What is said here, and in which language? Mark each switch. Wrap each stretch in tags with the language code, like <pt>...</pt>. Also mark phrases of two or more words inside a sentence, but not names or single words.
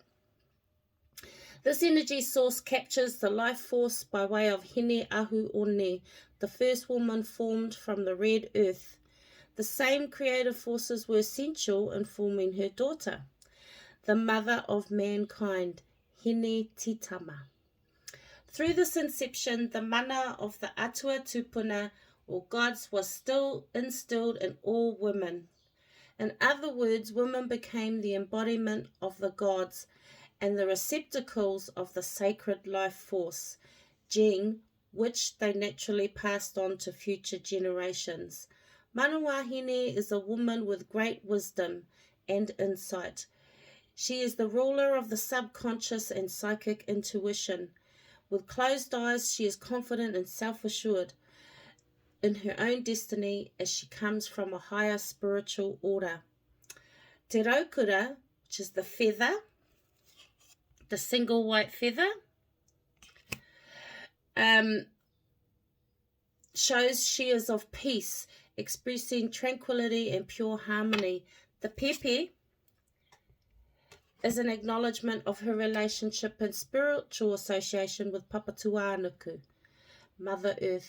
<en>This energy source captures the life force by way of Hine Ahu One, the first woman formed from the red earth. The same creative forces were essential in forming her daughter, the mother of mankind, Hine Titama. Through this inception, the mana of the</en> <mi>atua tupuna,</mi> <en>or gods, was still instilled in all women. In other words, women became the embodiment of the gods and the receptacles of the sacred life force, Jing, which they naturally passed on to future generations.</en> <mi>Mana Wahine</mi> <en>is a woman with great wisdom and insight. She is the ruler of the subconscious and psychic intuition. With closed eyes, she is confident and self-assured in her own destiny as she comes from a higher spiritual order.</en> <mi>Te raukura,</mi> <en>which is the feather, the single white feather, shows she is of peace, expressing tranquility and pure harmony. The pepe is an acknowledgement of her relationship and spiritual association with Papatuānuku, Mother Earth.</en>